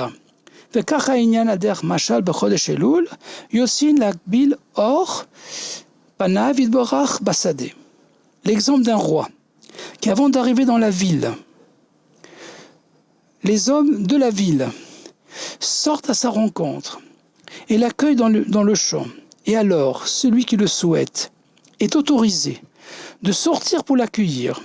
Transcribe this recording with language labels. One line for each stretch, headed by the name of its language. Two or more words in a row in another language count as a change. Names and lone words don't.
Hebrew: וכך העניין על דרך משל בחודש אלול, יוצאים להגביל אור, פניו יתברך בשדה.
French: L'exemple d'un roi qui, avant d'arriver dans la ville, les hommes de la ville sortent à sa rencontre et l'accueillent dans le champ. Et alors, celui qui le souhaite est autorisé de sortir pour l'accueillir.